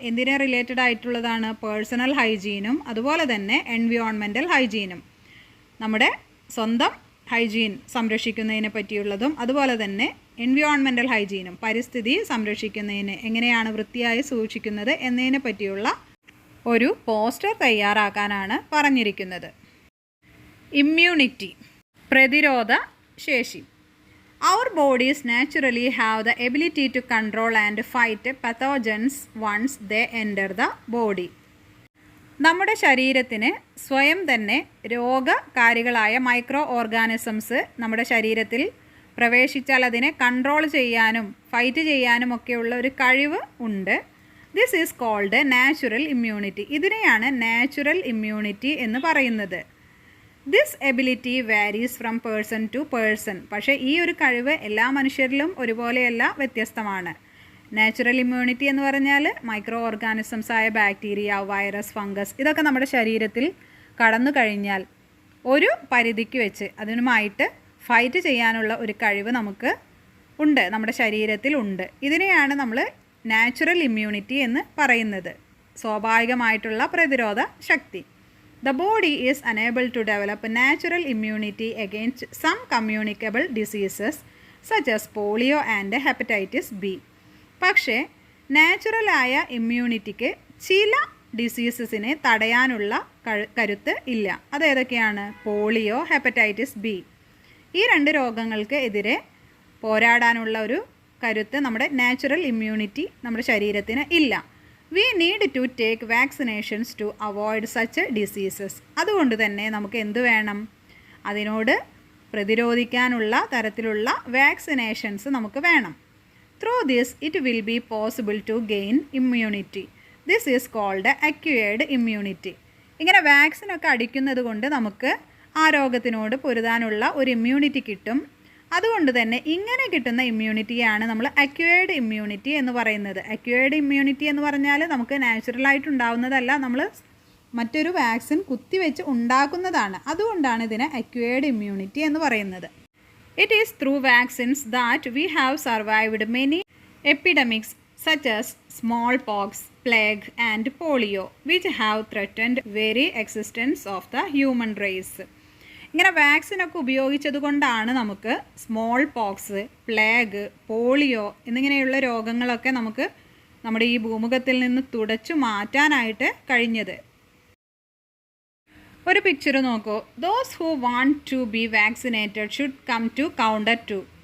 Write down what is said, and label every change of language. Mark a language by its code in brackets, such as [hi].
[ml] എന്തിനെ റിലേറ്റഡ് ആയിട്ടുള്ളതാണ്? പേഴ്സണൽ ഹൈജീനും അതുപോലെ തന്നെ എൻവിയോൺമെൻറ്റൽ ഹൈജീനും, നമ്മുടെ സ്വന്തം ഹൈജീൻ സംരക്ഷിക്കുന്നതിനെ പറ്റിയുള്ളതും അതുപോലെ തന്നെ എൻവിയോൺമെൻറ്റൽ ഹൈജീനും, പരിസ്ഥിതി സംരക്ഷിക്കുന്നതിന് എങ്ങനെയാണ് വൃത്തിയായി സൂക്ഷിക്കുന്നത് എന്നതിനെ പറ്റിയുള്ള ഒരു പോസ്റ്റർ തയ്യാറാക്കാനാണ് പറഞ്ഞിരിക്കുന്നത്. ഇമ്മ്യൂണിറ്റി, പ്രതിരോധ ശേഷി. [en] Our bodies naturally have the ability to control and fight pathogens once they enter the body. [ml] നമ്മുടെ ശരീരത്തിന് സ്വയം തന്നെ രോഗകാരികളായ മൈക്രോ ഓർഗാനിസംസ് നമ്മുടെ ശരീരത്തിൽ പ്രവേശിച്ചാൽ അതിനെ കൺട്രോൾ ചെയ്യാനും ഫൈറ്റ് ചെയ്യാനും ഒക്കെയുള്ള ഒരു കഴിവ് ഉണ്ട്. [en] This is called natural immunity. [ml] ഇതിനെയാണ് നാച്ചുറൽ ഇമ്മ്യൂണിറ്റി എന്ന് പറയുന്നത്. [en] this ability varies from person to person, [ml] പക്ഷേ ഈ ഒരു കഴിവ് എല്ലാ മനുഷ്യരിലും ഒരുപോലെയല്ല, വ്യത്യസ്തമാണ്. നാച്ചുറൽ ഇമ്മ്യൂണിറ്റി എന്ന് പറഞ്ഞാൽ മൈക്രോ ഓർഗാനിസംസ് ആയ ബാക്ടീരിയ, വൈറസ്, ഫംഗസ് ഇതൊക്കെ നമ്മുടെ ശരീരത്തിൽ കടന്നു കഴിഞ്ഞാൽ ഒരു പരിധിക്ക് വെച്ച് അതിനുമായിട്ട് ഫൈറ്റ് ചെയ്യാനുള്ള ഒരു കഴിവ് നമുക്ക് ഉണ്ട്, നമ്മുടെ ശരീരത്തിൽ ഉണ്ട്. ഇതിനെയാണ് നമ്മൾ നാച്ചുറൽ ഇമ്മ്യൂണിറ്റി എന്ന് പറയുന്നത്, സ്വാഭാവികമായിട്ടുള്ള പ്രതിരോധ ശക്തി. [en] The body is unable to develop natural immunity against some communicable diseases such as polio and hepatitis B. [ml] പക്ഷേ നാച്ചുറലായ ഇമ്മ്യൂണിറ്റിക്ക് ചില ഡിസീസസിനെ തടയാനുള്ള കരുത്ത് ഇല്ല. അതേതൊക്കെയാണ്? Polio, hepatitis B. ഈ രണ്ട് രോഗങ്ങൾക്ക് എതിരെ പോരാടാനുള്ള ഒരു കരുത്ത് നമ്മുടെ നാച്ചുറൽ ഇമ്മ്യൂണിറ്റി നമ്മുടെ ശരീരത്തിന് ഇല്ല. [en] We need to take vaccinations to avoid such diseases. [ml] അതുകൊണ്ട് തന്നെ നമുക്ക് എന്ത് വേണം? അതിനോട് പ്രതിരോധിക്കാനുള്ള തരത്തിലുള്ള വാക്സിനേഷൻസ് നമുക്ക് വേണം. [en] Through this it will be possible to gain immunity. This is called acquired immunity. [ml] ഇങ്ങനെ വാക്സിനൊക്കെ അടിക്കുന്നത് കൊണ്ട് നമുക്ക് ആ രോഗത്തിനോട് പൊരുതാനുള്ള ഒരു ഇമ്മ്യൂണിറ്റി കിട്ടും. അതുകൊണ്ട് തന്നെ ഇങ്ങനെ കിട്ടുന്ന ഇമ്മ്യൂണിറ്റിയാണ് നമ്മൾ അക്വയർഡ് ഇമ്മ്യൂണിറ്റി എന്ന് പറയുന്നത്. അക്വയർഡ് ഇമ്മ്യൂണിറ്റി എന്ന് പറഞ്ഞാൽ നമുക്ക് നാച്ചുറലായിട്ട് ഉണ്ടാവുന്നതല്ല, നമ്മൾ മറ്റൊരു വാക്സിൻ കുത്തിവെച്ച് ഉണ്ടാക്കുന്നതാണ്. അതുകൊണ്ടാണ് ഇതിനെ അക്വയർഡ് ഇമ്മ്യൂണിറ്റി എന്ന് പറയുന്നത്. [en] It is through vaccines that we have survived many epidemics such as smallpox, plague and polio which have threatened very existence of the human race. [ml] ഇങ്ങനെ വാക്സിനൊക്കെ ഉപയോഗിച്ചത് കൊണ്ടാണ് നമുക്ക് സ്മോൾ പോക്സ്, പ്ലേഗ്, പോളിയോ എന്നിങ്ങനെയുള്ള രോഗങ്ങളൊക്കെ നമുക്ക് നമ്മുടെ ഈ ഭൂമുഖത്തിൽ നിന്ന് തുടച്ചു മാറ്റാനായിട്ട് കഴിഞ്ഞത്. ഒരു പിക്ചർ നോക്കൂ. [en] Those who want to be vaccinated should come to counter 2.